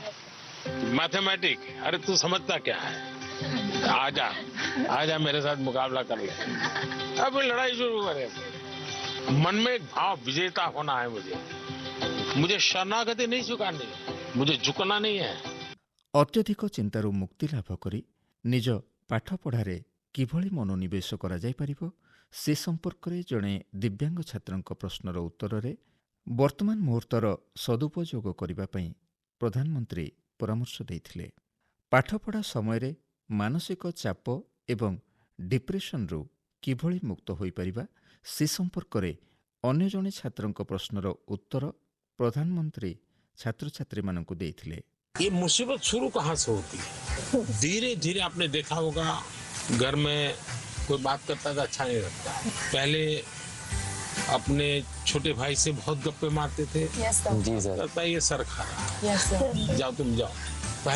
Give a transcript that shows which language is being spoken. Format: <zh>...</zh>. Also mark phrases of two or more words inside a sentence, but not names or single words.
<hi>मैथमेटिक, अरे तू समझता क्या है, आजा मेरे साथ मुकाबला कर ले, अब लड़ाई शुरू करे। मन में एक भाव विजेता होना है। मुझे शरणागति नहीं स्वीकारनी, मुझे झुकना नहीं है।</hi> <or>ଅତ୍ୟଧିକ ଚିନ୍ତାରୁ ମୁକ୍ତି ଲାଭ କରି ନିଜ ପାଠପଢ଼ାରେ କିଭଳି ମନୋନିବେଶ କରାଯାଇପାରିବ ସେ ସମ୍ପର୍କରେ ଜଣେ ଦିବ୍ୟାଙ୍ଗ ଛାତ୍ରଙ୍କ ପ୍ରଶ୍ନର ଉତ୍ତରରେ ବର୍ତ୍ତମାନ ମୁହୂର୍ତ୍ତର ସଦୁପଯୋଗ କରିବା ପାଇଁ ପ୍ରଧାନମନ୍ତ୍ରୀ ପରାମର୍ଶ ଦେଇଥିଲେ। ପାଠପଢ଼ା ସମୟରେ ମାନସିକ ଚାପ ଏବଂ ଡିପ୍ରେସନରୁ କିଭଳି ମୁକ୍ତ ହୋଇପାରିବା ସେ ସମ୍ପର୍କରେ ଅନ୍ୟ ଜଣେ ଛାତ୍ରଙ୍କ ପ୍ରଶ୍ନର ଉତ୍ତର ପ୍ରଧାନମନ୍ତ୍ରୀ ଛାତ୍ରଛାତ୍ରୀମାନଙ୍କୁ ଦେଇଥିଲେ।</or> <hi>ये मुसीबत शुरू कहाँ से होती है, धीरे धीरे आपने देखा होगा घर में कोई बात करता था अच्छा नहीं लगता। पहले अपने छोटे भाई से बहुत गप्पे मारते थे, जी सर। लगता है ये सर खा रहा है, जाओ तुम जाओ।</hi>